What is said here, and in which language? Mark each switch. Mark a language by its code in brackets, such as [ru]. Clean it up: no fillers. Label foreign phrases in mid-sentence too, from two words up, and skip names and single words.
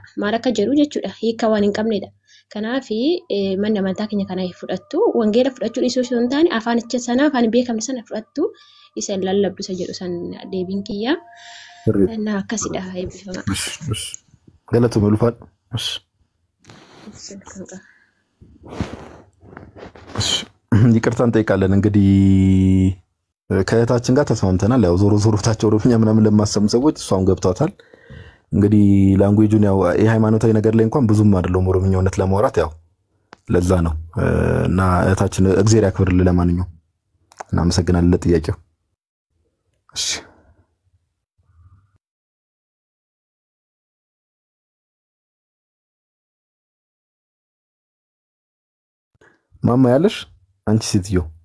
[om] Maal akka jedhu jechuudha hiika waan hin qabnedha. Kanaaf manni amantaa keenya kana fudhattu wangeela fudhachuu dhiisuu osoo hin taane afaanicha sana afaan beekamne sana fudhattu isa lallabdu isa jedhu san deebiin kiyya. Na akkasidha eebbifama. Galatuma ulfaadha. [am] ይቅርታ እንጠይቃለን እንግዲህ ከእህታችን ጋር ተስማምተናል። ያው ዞሮ ዞሮታቸው ኦሮምኛ ምናምን ለማሰሙ ሰዎች እሷም ገብቷታል። እንግዲህ ላንጉዌጁን ያው የሃይማኖታዊ ነገር ላይ እንኳን ብዙም አይደለም ኦሮምኛውነት ለማውራት ያው ለዛ ነው እና እህታችን እግዚአብሔር ያክብርልን። ለማንኛውም እናመሰግናለን ለጥያቄው። እሺ ማማ ያለሽ አንቺ ሴትዮ